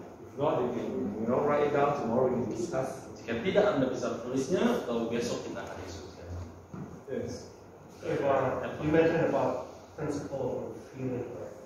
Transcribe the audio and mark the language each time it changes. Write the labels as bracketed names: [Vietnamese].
[English] If not, you can write it down tomorrow. We can discuss. [Indonesian] Jika tidak, Anda bisa tulisnya atau besok kita akan diskusikan. [English] Yes. If, you mentioned about principle of feeling, right?